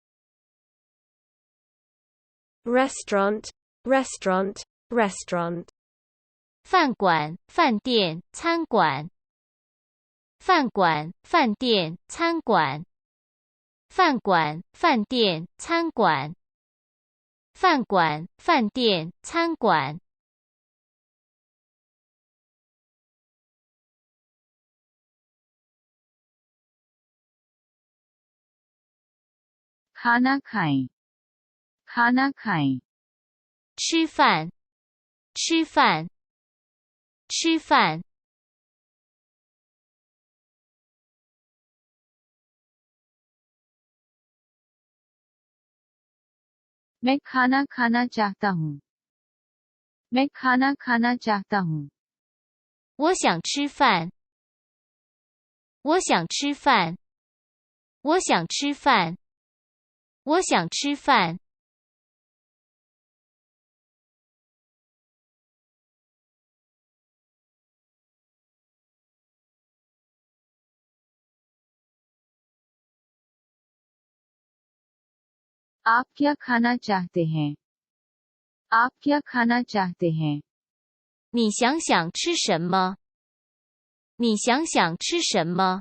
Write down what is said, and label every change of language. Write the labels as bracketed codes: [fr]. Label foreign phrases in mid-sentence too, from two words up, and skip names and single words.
[en] restaurant restaurant restaurant [zh] 饭馆、饭店、餐馆。饭馆、饭店、餐馆。饭馆、饭店、餐馆。饭馆、饭店、餐馆。 [hi] खाना खाएं खाना खाएं [zh] 吃饭，吃饭，吃饭。 [hi] मैं खाना खाना चाहता हूँ मैं खाना खाना चाहता हूँ [zh] 我想吃饭，我想吃饭，我想吃饭，我想吃饭。 [hi] आप क्या खाना चाहते हैं आप क्या खाना चाहते हैं [zh] 你想想吃什么？你想想吃什么？